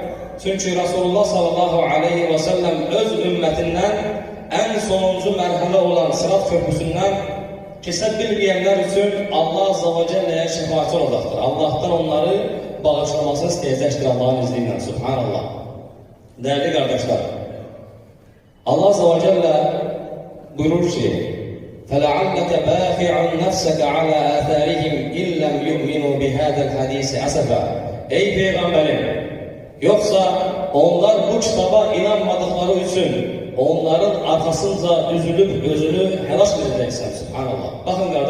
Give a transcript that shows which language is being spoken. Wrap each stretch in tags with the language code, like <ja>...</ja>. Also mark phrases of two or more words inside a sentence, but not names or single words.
<tr>Çünkü Resulullah</tr> <ar>صلى الله عليه وسلم</ar> <tr>öz ümmetinden en sonuncu merhale olan Sirat Köprüsünden kesebilmeyenler için Allah</tr> <ar>عز وجل'ye</ar> <tr>şefaatçi olacaktır. Allah'tan onları bağışlamasını isteyecektir Allah'ın izniyle. Subhanallah. Değerli kardeşler, Allah</tr> <ar>عز وجل</ar> <tr>buyurur ki</tr> <ar>فَلَعَلَّكَ بَاخِعٌ نَفْسَكَ عَلَى آثَارِهِمْ اِنْ لَمْ يُؤْمِنُوا بِهَذَا الْحَد۪يسِ أَسَفًا.</ar> <tr>Ey peygamberim! Yoksa onlar bu kitaba inanmadıkları için onların arkasınca üzülüp özünü helak edeceksin. Subhanallah. Bakın kardeşler.</tr>